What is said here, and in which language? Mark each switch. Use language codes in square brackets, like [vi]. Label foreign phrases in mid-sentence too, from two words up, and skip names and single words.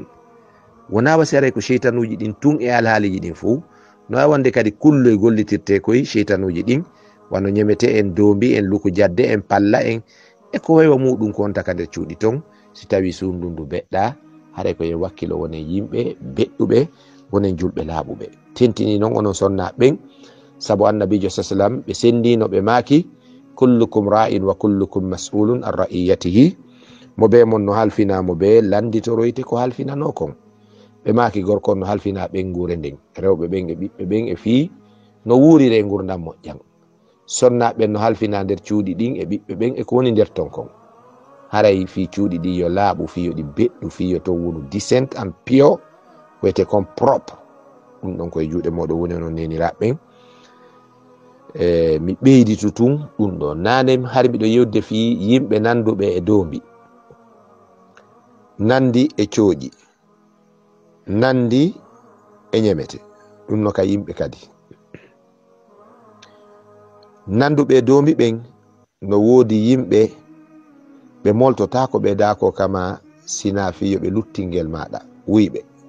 [ff] Wona wasi aray ko sheytanuji ɗin tun e alhaaliji ɗin fou no wonde kadi kulloy gollitirte koye sheytanuji ɗin, wano ñemete en, doombi en, luku jadde en, palla en e ko waywa muɗum ko wonta ka nder cuuɗi ton. Si tawi sundundu beɗɗa, haray koye wakkilo wonen yimɓe beɗɗuɓe, wonen julɓe laaɓuɓe. Tentini noon onon sonna ɓen, sabu annabijo sallam ɓe sendino ɓe maaki [ar] كلكم راع وكلكم مسؤول عن رعيته. [ff] Mo be mon no halfinamo be landitoroyte ko halfinano kon. Ɓe maaki gorkon no halfina ɓengure nden, rewɓe ɓen e ɓiɓɓe ɓen e fii no wuurire gurdam moƴƴam. Sonnaɓe no halfina nder cuuɗi ɗin e ɓiɓɓe ɓen e ko woni nder ton kon. Haray fi cuuɗi ɗi yo laaɓu, fi yo ɗi beɗɗu, fi yo to wonu [en] decent and pure, [ff] wiyete kon propre. Ɗum ɗon koye juuɗe moɗon woni onon neniraɓe ɓen. mi ɓeyditu tun ɗum ɗo. Nane har miɗo yewde fi yimɓe nanduɓe e dombi, nandi e cooƴi, nandi e ñemete, ɗum no ka yimɓe kadi nanduɓe e dombi ɓen no woodi yimɓe ɓe moltota ko ɓe dako kama sina fiyo ɓe luttingel maɗa wuyɓe.